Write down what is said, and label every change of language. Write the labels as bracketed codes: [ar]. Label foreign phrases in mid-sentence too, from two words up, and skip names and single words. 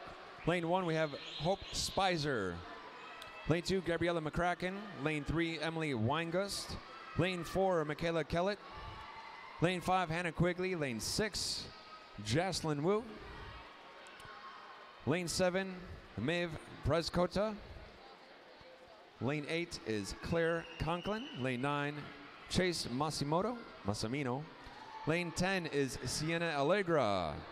[en] Lane 1, we have Hope Spicer. Lane 2, Gabriella McCracken. Lane 3, Emily Weingust. Lane 4, Michaela Kellett. Lane 5, Hannah Quigley. Lane 6, Jaslyn Wu. Lane 7, Maeve Prescota. Lane 8 is Claire Conklin. Lane 9, Chase Massimino. Lane 10 is Sienna Allegra.